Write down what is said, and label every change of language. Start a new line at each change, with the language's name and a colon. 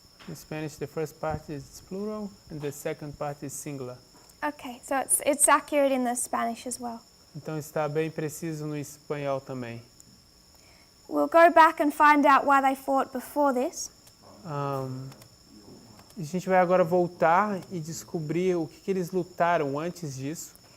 English: In Spanish, the first part is plural and the second part is singular. Okay, so it's accurate in the Spanish as well.
Portuguese: Então está bem preciso no espanhol também.
English: We'll go back and find out why they fought before this.
Portuguese: A gente vai agora voltar e descobrir o que eles lutaram antes disso.